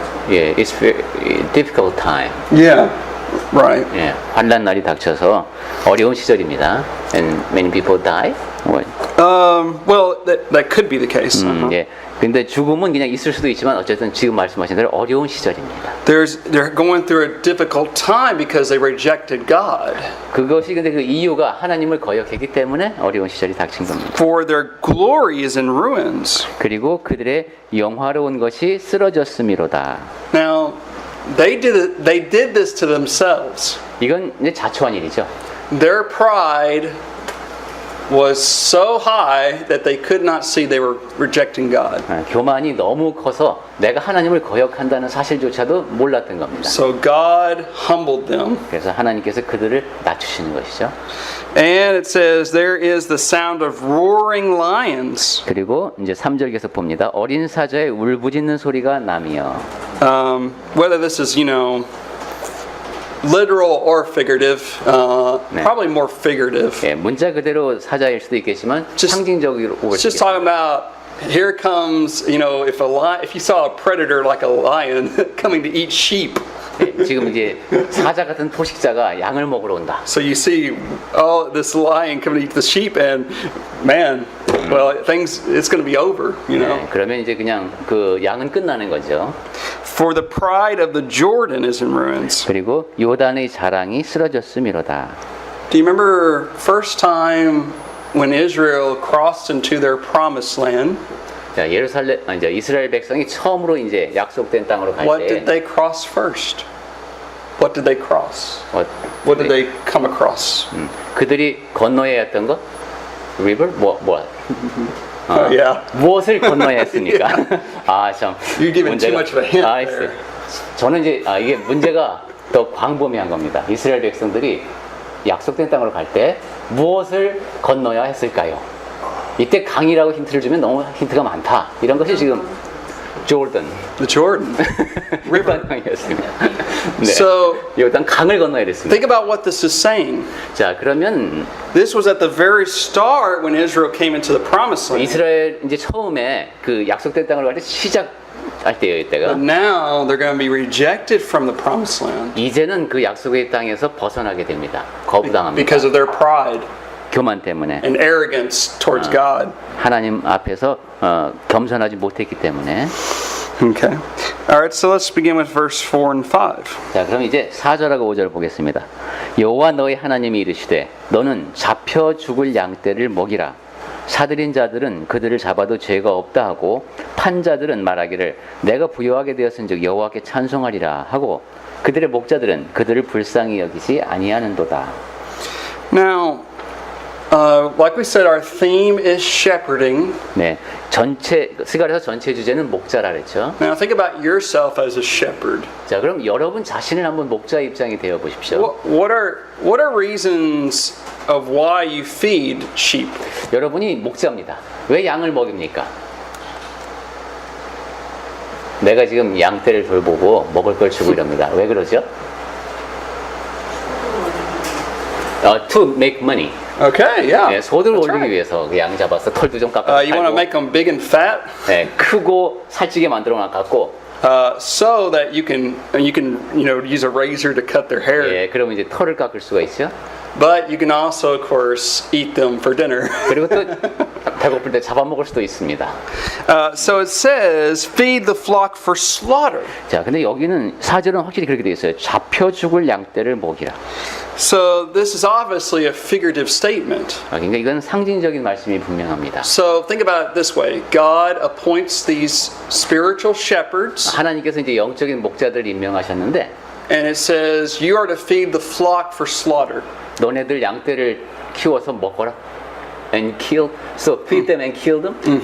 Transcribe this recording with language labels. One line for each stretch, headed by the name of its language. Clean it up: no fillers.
English: 예, it's very difficult time. Yeah, right.
Korean: 예, 환난 날이 닥쳐서 어려운 시절입니다.
English: And many people die. Well, that could be the case.
Korean: 예. 근데 죽음은 그냥 있을 수도 있지만 어쨌든 지금 말씀하신 대로 어려운 시절입니다.
English: They're going through a difficult time because they rejected God.
Korean: 그것이 근데 그 이유가 하나님을 거역했기 때문에 어려운 시절이 닥친 겁니다.
English: For their glory is in ruins.
Korean: 그리고 그들의 영화로운 것이 쓰러졌음이로다.
English: Now, they did this to themselves.
Korean: 이건 이제 자초한 일이죠.
English: Their pride was so high that they could not see they were rejecting God.
Korean: 교만이 너무 커서 내가 하나님을 거역한다는 사실조차도 몰랐던 겁니다.
English: So God humbled them.
Korean: 그래서 하나님께서 그들을 낮추시는 것이죠.
English: And it says there is the sound of roaring lions.
Korean: 그리고 이제 3절에서 봅니다. 어린 사자의 울부짖는 소리가 나며.
English: Whether this is, literal or figurative, probably more figurative.
Korean: 예, 문자 그대로 사자일 수도 있겠지만 상징적으로 올
English: It's
Korean: 수
English: just
Korean: 있겠죠.
English: talking about here comes, if you saw a predator like a lion coming to eat sheep.
Korean: 예, 지금 이제 사자 같은 포식자가 양을 먹으러 온다.
English: So you see, this lion coming to eat the sheep, and man, well, it's going to be over,
Korean: 네, 그러면 이제 그냥 그 양은 끝나는 거죠.
English: For the pride of the Jordan is in ruins.
Korean: 그리고 요단의 자랑이 쓰러졌음이로다.
English: Do you remember first time when Israel crossed into their promised land?
Korean: 자, 이제 이스라엘 백성이 처음으로 이제 약속된 땅으로 갈
English: What did
Korean: 때
English: they cross first? What did they cross? 어, What did they come across?
Korean: 그들이 건너야 했던 것? river? 뭐?
English: Yeah.
Korean: 무엇을 건너야 했습니까? 아, 참.
English: You're giving too much of a hint
Korean: 있어요.
English: there.
Korean: 저는 이제 이게 문제가 더 광범위한 겁니다. 이스라엘 백성들이 약속된 땅으로 갈 때 무엇을 건너야 했을까요? 이때 강이라고 힌트를 주면 너무 힌트가 많다. 이런 것이 지금 조던.
English: The Jordan River.
Korean: 강이었습니다. 네.
English: So
Korean: 요단 강을 건너야 됐습니다.
English: think about what this is saying.
Korean: 자, 그러면
English: This was at the very start when Israel came into the promised land.
Korean: 이스라엘 이제 처음에 그 약속된 땅으로 갈 때 시작할 때예요, 이때가.
English: But now they're going to be rejected from the promised land
Korean: 이제는 그 약속의 땅에서 벗어나게 됩니다. 거부당합니다.
English: because of their pride.
Korean: 교만 때문에
English: and arrogance towards God.
Korean: 하나님 앞에서 겸손하지 못했기 때문에.
English: Okay. All right, so let's begin with verse 4 and 5.
Korean: 자, 그럼 이제 4절하고 5절 보겠습니다. 여호와 너희 하나님이 이르시되 너는 잡혀 죽을 양떼를 먹이라. 사들인 자들은 그들을 잡아도 죄가 없다 하고 판 자들은 말하기를 내가 부요하게 되었은즉 여호와께 찬송하리라 하고 그들의 목자들은 그들을 불쌍히 여기지 아니하는도다.
English: Now, like we said, our theme is shepherding.
Korean: 네, 전체 스가랴서 전체 주제는 목자라 그랬죠.
English: Now, think about yourself as a shepherd.
Korean: 자, 그럼 여러분 자신을 한번 목자 입장이 되어 보십시오.
English: What are reasons of why you feed sheep?
Korean: 여러분이 목자입니다. 왜 양을 먹입니까? 내가 지금 양떼를 돌보고 먹을 걸 주고 이럽니다. 왜 그러죠?
English: To make money. Okay, yeah.
Korean: 네, 소득을
English: That's
Korean: 올리기
English: right.
Korean: 위해서 그 양 잡아서 털도 좀 깎아
English: You want to
Korean: 팔고,
English: make them big and fat,
Korean: 네, 크고 살찌게 만들어 놨고,
English: so that you can use a razor to cut their hair.
Korean: 예, 그러면 이제 털을 깎을 수가 있죠.
English: But you can also, of course, eat them for dinner.
Korean: 그리고 또 배고플 때 잡아먹을 수도 있습니다.
English: So it says, feed the flock for slaughter.
Korean: 자, 근데 여기는 4절은 확실히 그렇게 되어 있어요. 잡혀 죽을 양떼를 먹이라.
English: So this is obviously a figurative statement.
Korean: 그러니까 이건 상징적인 말씀이 분명합니다.
English: So think about it this way. God appoints these spiritual shepherds,
Korean: 하나님께서 이제 영적인 목자들을 임명하셨는데
English: and it says, you are to feed the flock for slaughter.
Korean: 너네들 양떼를 키워서 먹어라.
English: And kill, so feed them and kill them.